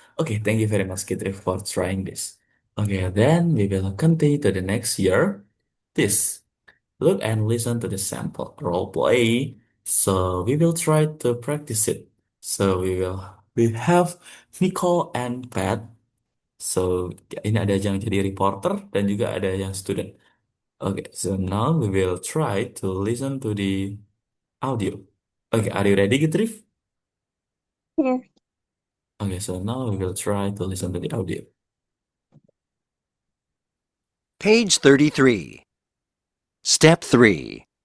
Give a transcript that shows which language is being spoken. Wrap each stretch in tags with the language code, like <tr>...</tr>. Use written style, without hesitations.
<en>Okay, thank you very much, Gitrif, for trying this. Okay, then we will continue to the next year. This. Look and listen to the sample role play. So we will try to practice it. So we have Nicole and Pat.</en> <id>So ini ada yang jadi reporter dan juga ada yang student.</id> <en>Okay, so now we will try to listen to the audio. Okay, are you ready, Gitrif? Yes. Okay, so now we will try to listen to the audio. Page 33. Step 3.</en>